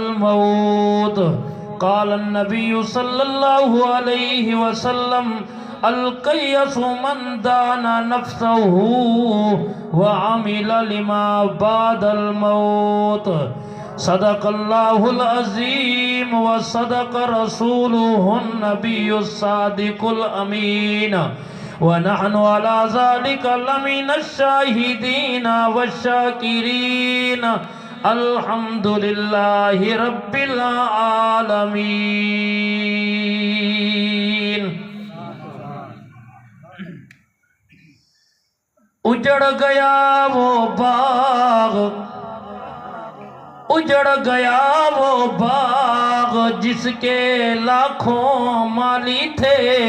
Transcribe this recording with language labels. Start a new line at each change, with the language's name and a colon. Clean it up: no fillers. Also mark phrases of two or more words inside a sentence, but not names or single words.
Arabic: موت قال النبي صلى الله عليه وسلم الكيس من دان نفسه وعمل لما بعد الموت صدق الله العظيم وصدق رسوله النبي الصادق الأمين ونحن على ذلك لمن الشاهدين والشاكرين الحمد لله رب العالمين.
Urdu: उजड़ गया वो बाग, उजड़ गया वो बाग जिसके लाखों माली थे।